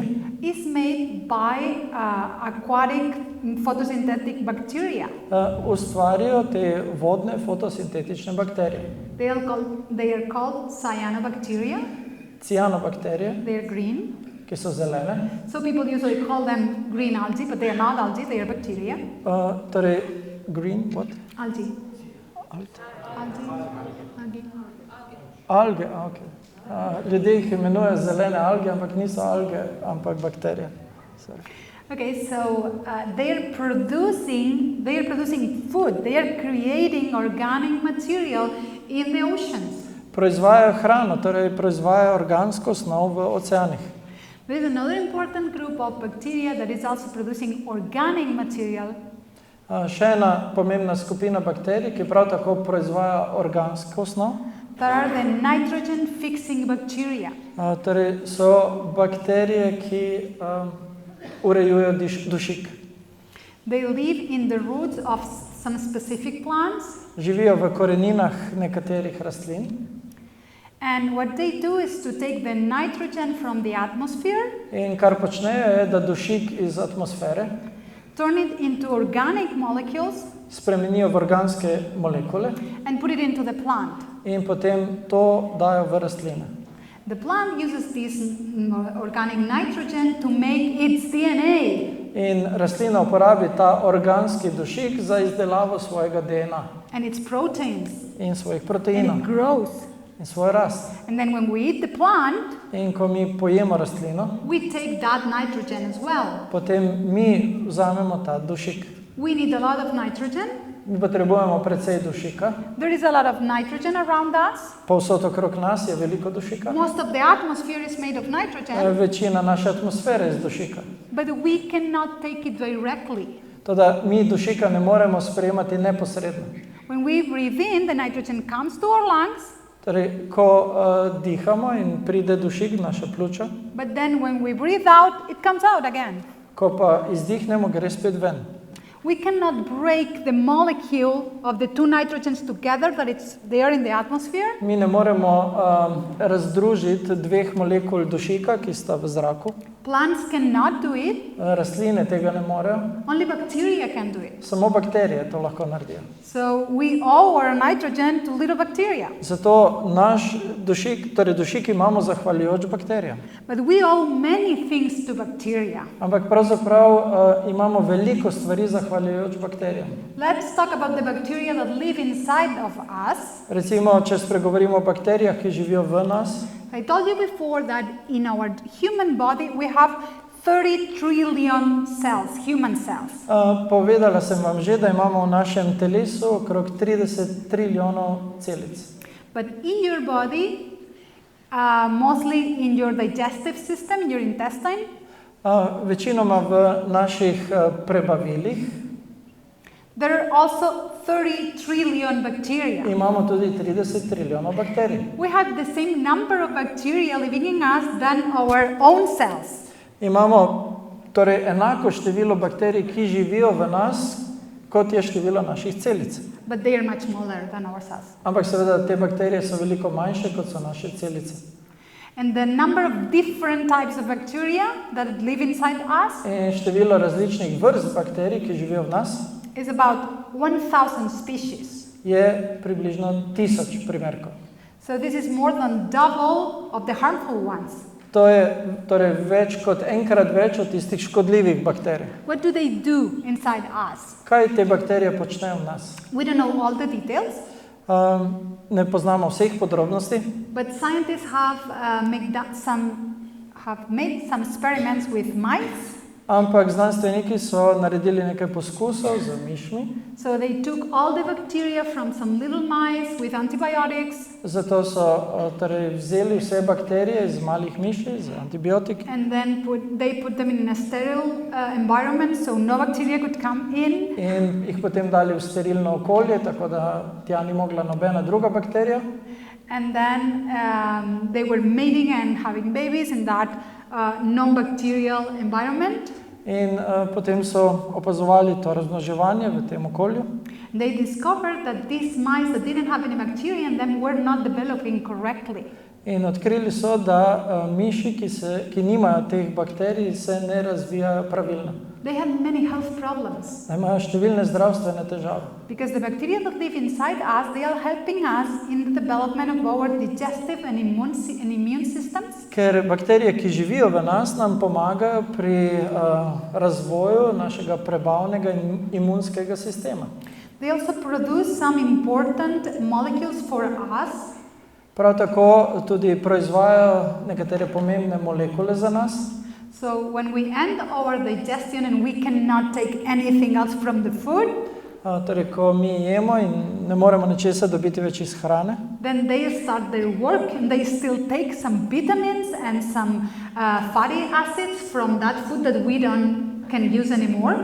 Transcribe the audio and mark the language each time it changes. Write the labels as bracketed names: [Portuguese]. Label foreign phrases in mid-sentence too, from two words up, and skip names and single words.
[English] is made by aquatic photosynthetic bacteria. [Slovenian] Ustvarijo te vodne fotosintetične bakterije. [English] They are called cyanobacteria. [Slovenian] Cianobakterije, [English] They are green. [Slovenian] ki so zelene. [English] So people usually call them green algae, but they are not algae, they are bacteria. Torej, green, what? Algae. Algae. Algae. [Slovenian] Alge, ok. Ljudje jih imenujejo zelene alge, ampak niso alge, ampak bakterije. [English] Sorry. Okay, so they are producing food. They are creating organic material in the oceans. [Slovenian] Proizvajajo hrano, torej proizvajajo organsko snov v oceanih. [English] There is another important group of bacteria that is also producing organic material. [Slovenian] Še ena pomembna skupina bakterij, ki prav tako proizvaja organsko snov. [English] That are the nitrogen fixing bacteria. [Slovenian] Torej so bakterije, ki urejujejo dušik. [English] They live in the roots of some specific plants. [Slovenian] Živijo v koreninah nekaterih rastlin. [English] And what they do is to take the nitrogen from the atmosphere, [Slovenian] In kar počnejo je, da dušik iz atmosfere [English] turn it into organic molecules, [Slovenian] spremenijo v organske molekule [English] and put it into the plant. [Slovenian] in potem to dajo v rastline. [English] The plant uses this organic nitrogen to make its DNA. [Slovenian] In rastlina uporabi ta organski dušik za izdelavo svojega DNA [English] And its proteins. [Slovenian] in svojih [English] And [Slovenian] proteinov [English] it grows. [Slovenian] in svoj rast. [English] And then when we eat the plant, [Slovenian] In ko mi pojemo rastlino, [English] we take that nitrogen as well. [Slovenian] potem mi vzamemo ta dušik. [English] We need a lot of nitrogen. [Slovenian] Mi potrebujemo precej dušika. [English] There is a lot of nitrogen around us. [Slovenian] Povsod okrog nas je veliko dušika. [English] Most of the atmosphere is made of nitrogen, [Slovenian] Večina naše atmosfere je iz dušika. [English] but we cannot take it directly. [Slovenian] Toda mi dušika ne moremo sprejemati neposredno. [English] When we breathe in, the nitrogen comes to our lungs, [Slovenian] Torej, ko dihamo in pride dušik v naša pljuča, [English] but then when we breathe out, it comes out again. [Slovenian] ko pa izdihnemo, gre spet ven. [English] We cannot break the molecule of the two nitrogens together that it's there in the atmosphere. [Slovenian] Mi ne moremo razdružiti dveh molekul dušika, ki sta v zraku. [English] Plants cannot do it. [Slovenian] Rastline tega ne morejo, [English] Only bacteria can do it. [Slovenian] samo bakterije to lahko naredijo. [English] So we owe our nitrogen to little bacteria. [Slovenian] Zato naš dušik, torej dušik imamo zahvaljujoč bakterijam. [English] But we owe many things to bacteria. [Slovenian] Ampak pravzaprav imamo veliko stvari zahvaljujoč bakterijam. [English] Let's talk about the bacteria that live inside of us. [Slovenian] Recimo, če spregovorimo o bakterijah, ki živijo v nas, [English] I told you before that in our human body we have 30 trillion cells, human cells. [Slovenian] povedala sem vam že, da imamo v našem telesu okrog 30 trilijonov celic. [English] But in your body, mostly in your digestive system, in your intestine, [Slovenian] Večinoma v naših prebavilih [English] there are also 30 trillion bacteria. [Slovenian] imamo tudi 30 trilijonov bakterij. [English] We have the same number of bacteria living in us than our own cells. [Slovenian] Imamo torej enako število bakterij, ki živijo v nas, kot je število naših celic. [English] But they are much smaller than our cells. [Slovenian] Ampak seveda te bakterije so veliko manjše, kot so naše celice. [English] And the number of different types of bacteria that live inside us [Slovenian] In število različnih vrst bakterij, ki živijo v nas, [English] is about 1,000 species. [Slovenian] je približno 1000 primerkov. [English] So this is more than double of the harmful ones. [Slovenian] To je torej več kot enkrat več od tistih škodljivih bakterij. [English] What do they do inside us? [Slovenian] Kaj te bakterije počnejo v nas? [English] We don't know all the details, [Slovenian] Ne poznamo vseh podrobnosti, [English] but scientists have made some experiments with mice. [Slovenian] Ampak znanstveniki so naredili nekaj poskusov z mišmi. [English] So they took all the bacteria from some little mice with antibiotics. [Slovenian] Zato so torej vzeli vse bakterije iz malih miši z antibiotiki. [English] And then they put them in a sterile environment so no bacteria could come in. [Slovenian] In jih potem dali v sterilno okolje, tako da tja ni mogla nobena druga bakterija. [English] And then they were mating and having babies in that non-bacterial environment. [Slovenian] In potem so opazovali to razmnoževanje v tem okolju. [English] They discovered that these mice that didn't have any bacteria in them were not developing correctly. [Slovenian] In odkrili so, da miši, ki nimajo teh bakterij, se ne razvijajo pravilno. [English] They had many health problems. [Slovenian] Da imajo številne zdravstvene težave. [English] Because the bacteria that live inside us, they are helping us in the development of our digestive and immune systems. [Slovenian] Ker bakterije, ki živijo v nas, nam pomagajo pri razvoju našega prebavnega in imunskega sistema. [English] They also produce some important molecules for us. [Slovenian] Prav tako tudi proizvajajo nekatere pomembne molekule za nas. [English] So when we end our digestion and we cannot take anything else from the food, [Slovenian] torej, ko mi jemo in ne moremo ničesar dobiti več iz hrane, [English] then they start their work and they still take some vitamins and some fatty acids from that food that we can use anymore.